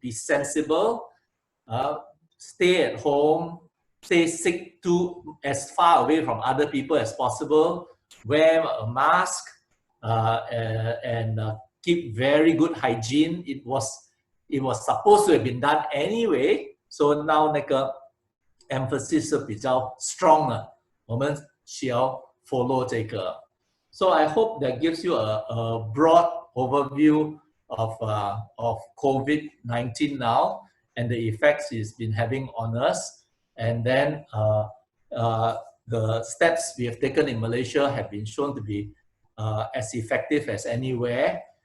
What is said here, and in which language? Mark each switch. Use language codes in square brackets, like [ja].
[en] Be sensible. Stay at home. Stay sick as far away from other people as possible. Wear a mask and keep very good hygiene. It was supposed to have been done anyway. So now [zh] 那个 [en] emphasis [zh] 是比较 [en] strong [zh] 了，我们需要 [en] follow [zh] 这个。 [en] So I hope that gives you a broad overview of COVID-19 now and the effects it's been having on us. And then the steps we have taken in Malaysia have been shown to be as effective as anywhere.